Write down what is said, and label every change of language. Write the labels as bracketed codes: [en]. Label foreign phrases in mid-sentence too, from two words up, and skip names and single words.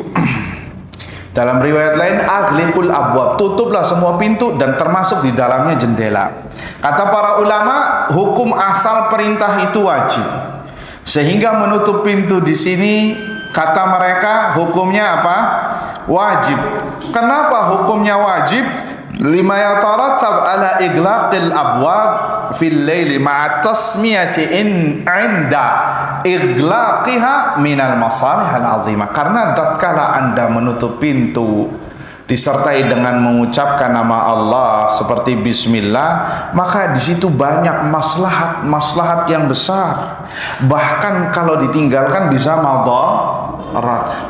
[id] Dalam riwayat lain, [ar] أغلقوا الأبواب, [id] tutuplah semua pintu dan termasuk di dalamnya jendela. Kata para ulama, hukum asal perintah itu wajib. Sehingga menutup pintu di sini, kata mereka, hukumnya apa? Wajib. Kenapa hukumnya wajib? [ar] لما يترتب على إغلاق الأبواب في الليل مع التسمية عند إغلاقها من المصالح العظيمة. [id] Karena tatkala Anda menutup pintu disertai dengan mengucapkan nama Allah seperti bismillah, maka di situ banyak maslahat yang besar. Bahkan kalau ditinggalkan bisa madarat.